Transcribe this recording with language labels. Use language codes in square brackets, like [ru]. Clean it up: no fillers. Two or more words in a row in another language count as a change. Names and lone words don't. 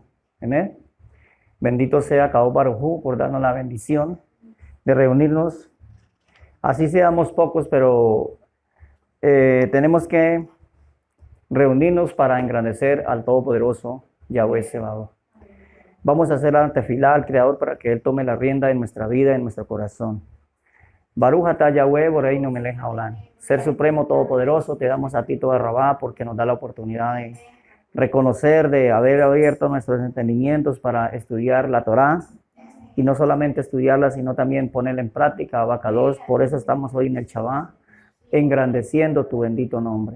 [es] Amén. Bendito sea [he] קדוש ברוך הוא [es] por darnos la bendición de reunirnos. Así seamos pocos, pero tenemos que reunirnos para engrandecer al Todopoderoso, Yahweh Sebaot. Vamos a hacer la tefilá al Creador para que Él tome la rienda en nuestra vida, en nuestro corazón. [he] ברוך אתה יהוה בוראנו מלך העולם. [es] Ser Supremo Todopoderoso, te damos a ti [he] תודה רבה [es] porque nos da la oportunidad de reconocer, de haber abierto nuestros entendimientos para estudiar la Torá y no solamente estudiarla, sino también ponerla en práctica, Abacados. Por eso estamos hoy en el Shabbat, engrandeciendo tu bendito nombre.